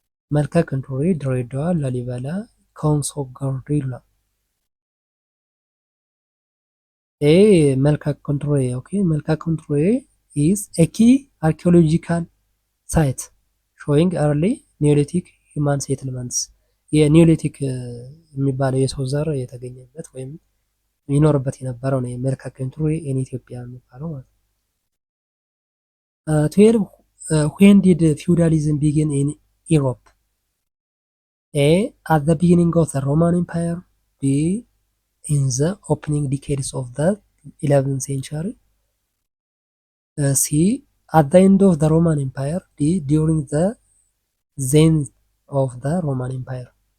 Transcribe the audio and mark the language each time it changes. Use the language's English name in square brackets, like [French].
[Amharic] መልካ ክንቱሬ፣ ድሬዳዋ፣ ላሊበላ፣ ኮንሶ ጋርዴላ። A. መልካ ክንቱሬ. [English] Okay, መልካ ክንቱሬ is a key archaeological site showing early Neolithic human settlements. [Amharic] የኒዮሊቲክ የሚባለው የሰው ዘር የተገኘበት ወይም ይኖርበት የነበረው ነው መልካ ክንቱሬ in ኢትዮጵያ የሚባለው ማለት ነው። [English] 12 when did feudalism begin in Europe? A. At the beginning of the Roman Empire. B. In the opening decades of the 11th century. C. At the end of the Roman Empire. D. During the zenith of the Roman Empire.